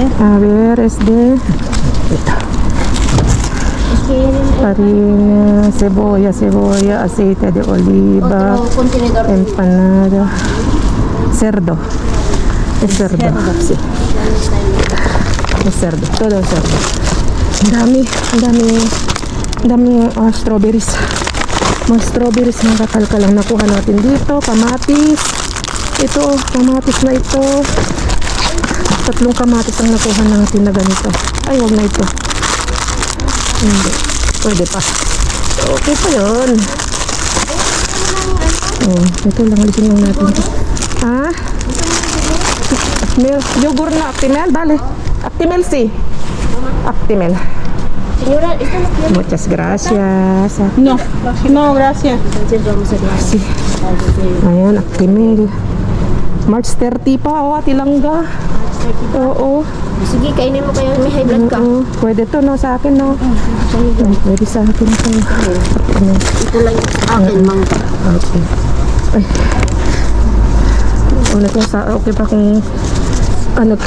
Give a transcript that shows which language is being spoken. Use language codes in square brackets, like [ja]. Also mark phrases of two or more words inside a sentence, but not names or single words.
[es] A ver, es de... Ito. Harina, cebolla, aceite de oliva, empanada, cerdo. Es cerdo. Sí. Es cerdo, todo es cerdo. [tl] Ang dami strawberries. Mga strawberries na kakalka lang nakuha natin dito. Kamatis. Ito, kamatis na ito. 3 kamatis ang nakuha natin na ganito. Ay, huwag na ito. Hindi. Pwede pa. Okay pa yun. Ito lang. Alisin lang natin ito. Yogurt na. [es] Actimel, dale. Actimel, sí. Actimel. Señora, ¿esto no tiene? Muchas gracias. No, gracias. Entonces vamos a dejar. Sí. [tl] Ayan, Actimel. March 30 pa, tilangga. Oo. Sige, kainin mo kayo. May [en] high blood [tl] ka. Oo. Pwede to, no, sa akin, no. Pwede sa akin to. Actimel. Ito lang yung sa akin, mang. Okay. Ay. Okay pa kung ano to.